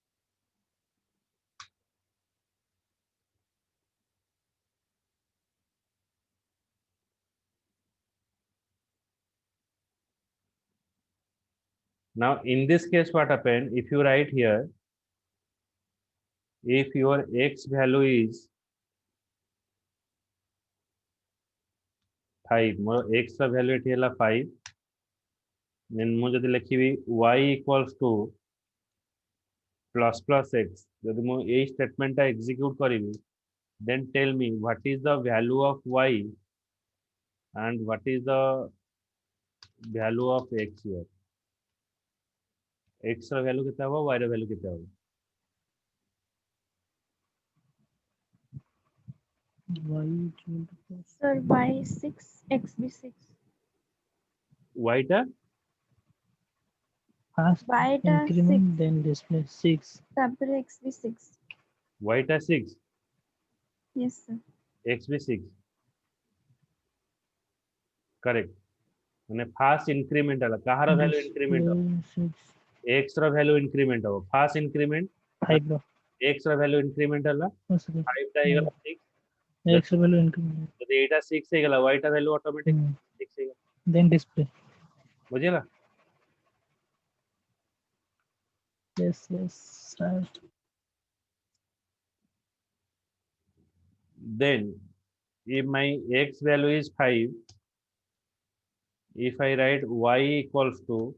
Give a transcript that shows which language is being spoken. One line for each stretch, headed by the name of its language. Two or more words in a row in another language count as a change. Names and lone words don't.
English: Now, in this case, what happened? If you write here, if your x value is 5,
Odia: ମୋର x କା value ଏଠି ହଲା 5,
English: then
Odia: ମୁ ଯଦି ଲିଖିବି
English: y equals to plus plus x,
Odia: जदि मु ए statement टा execute करिबी,
English: then tell me what is the value of y and what is the value of x here.
Odia: x ର value କେତେ ହବ y ର value କେତେ ହବ
English: Y equal to Sir, y 6, x be 6.
Odia: y ଟା
English: first
Odia: Y টা
English: increment 6, then display 6.
Odia: তারপরে x be 6. y ଟା 6
English: Yes, sir.
Odia: x ବି 6 करेक्ट ମାନେ
English: first increment
Odia: ହେଲା କାହାର
English: value increment
Odia: ହବ
English: Display 6.
Odia: x ର
English: value increment
Odia: ହବ
English: first increment
Odia: 5 ର x ର
English: value increment
Odia: ହେଲା
English: oh, sorry.
Odia: 5 ଟା ହେଇଗଲା 6
English: X value increment.
Odia: ଯଦି ଏଇଟା 6 ହେଇଗଲା y ଟା
English: value automatic
Odia: 6 ହେଇଗଲା
English: Then display.
Odia: ବୁଝିଲା
English: Yes, yes, right. then if my x value is 5 if I write y equals to